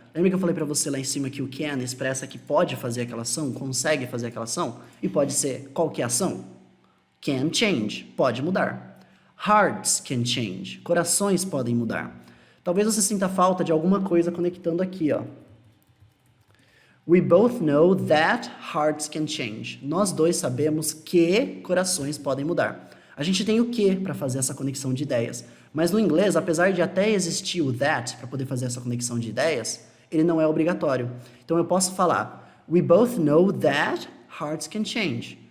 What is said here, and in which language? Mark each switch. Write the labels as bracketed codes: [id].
[pt] Lembra que eu falei para você lá em cima que o can expressa que pode fazer aquela ação, consegue fazer aquela ação? E pode ser qualquer ação? Can change, pode mudar. [en] Hearts can change, [pt] corações podem mudar. Talvez você sinta falta de alguma coisa conectando aqui, ó. [en] We both know that hearts can change. [pt] Nós dois sabemos que corações podem mudar. A gente tem o que para fazer essa conexão de ideias. Mas no inglês, apesar de até existir o that para poder fazer essa conexão de ideias, ele não é obrigatório. Então eu posso falar, [en] we both know that hearts can change.